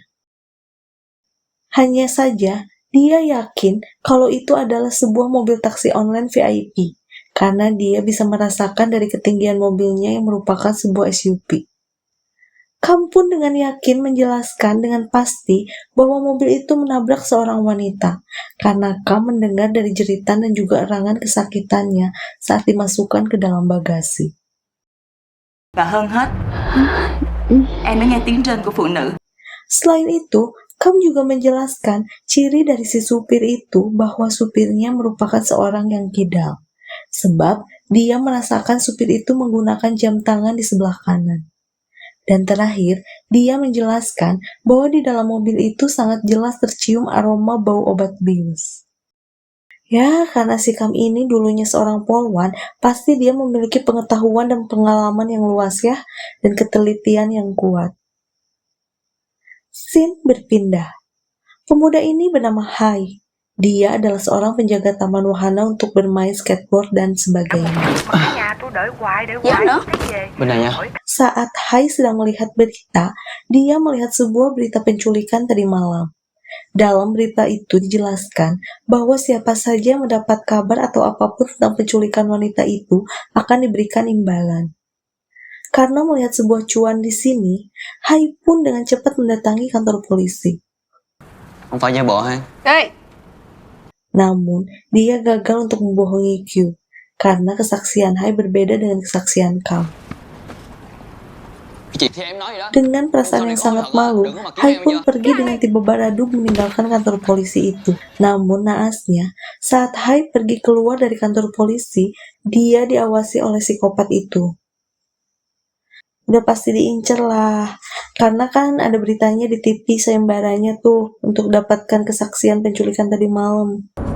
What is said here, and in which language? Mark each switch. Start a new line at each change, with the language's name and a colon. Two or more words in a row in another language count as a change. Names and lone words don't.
Indonesian: Hanya saja, dia yakin kalau itu adalah sebuah mobil taksi online VIP, karena dia bisa merasakan dari ketinggian mobilnya yang merupakan sebuah SUV. Kam pun dengan yakin menjelaskan dengan pasti bahwa mobil itu menabrak seorang wanita, karena Kam mendengar dari jeritan dan juga erangan kesakitannya saat dimasukkan ke dalam bagasi.
Vietnamese: Và hơn hết, em đã nghe tiếng rên của phụ nữ.
Indonesian: Selain itu, Kam juga menjelaskan ciri dari si supir itu bahwa supirnya merupakan seorang yang kidal, sebab dia merasakan supir itu menggunakan jam tangan di sebelah kanan. Dan terakhir, dia menjelaskan bahwa di dalam mobil itu sangat jelas tercium aroma bau obat bius. Ya, karena si Kam ini dulunya seorang polwan, pasti dia memiliki pengetahuan dan pengalaman yang luas ya, dan ketelitian yang kuat. Scene berpindah. Pemuda ini bernama Hai. Dia adalah seorang penjaga taman wahana untuk bermain skateboard dan sebagainya.
Vietnamese: Dạ nữa.
Indonesian: Benar ya? Saat Hai sedang melihat berita, dia melihat sebuah berita penculikan tadi malam. Dalam berita itu dijelaskan bahwa siapa saja yang mendapat kabar atau apapun tentang penculikan wanita itu akan diberikan imbalan. Karena melihat sebuah cuan di sini, Hai pun dengan cepat mendatangi kantor polisi.
Vietnamese: Không phải giả bộ ha? Ê,
Indonesian: Namun, dia gagal untuk membohongi Q, karena kesaksian Hai berbeda dengan kesaksian Kam.
Vietnamese: Chị thì em nói vậy đó.
Indonesian: Dengan perasaan yang sangat malu, Hai pun pergi dengan tiba baradug meninggalkan kantor polisi itu. Namun naasnya, saat Hai pergi keluar dari kantor polisi, dia diawasi oleh psikopat itu. Udah pasti diincer lah, karena kan ada beritanya di TV sayembaranya tuh untuk dapatkan kesaksian penculikan tadi malam.